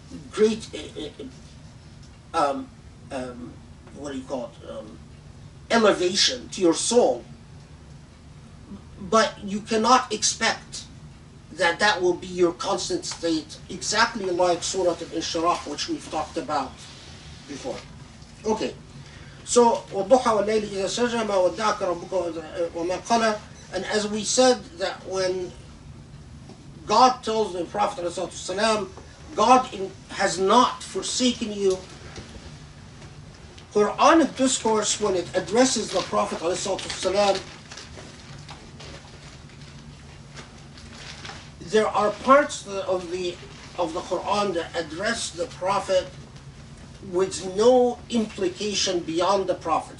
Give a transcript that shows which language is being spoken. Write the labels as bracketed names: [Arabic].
[English] great elevation to your soul, but you cannot expect that will be your constant state, exactly like Surah Al-Inshirah, which we've talked about before. Okay, so [Arabic] وَالضُّحَى وَاللَّيْلِ إِذَا سَجَى مَا وَدَّعَكَ رَبُّكَ وَمَا قَلَى. [English] And as we said, that when God tells the Prophet ﷺ, God has not forsaken you, Quranic discourse, when it addresses the Prophet ﷺ, there are parts of the Quran that address the Prophet with no implication beyond the Prophet.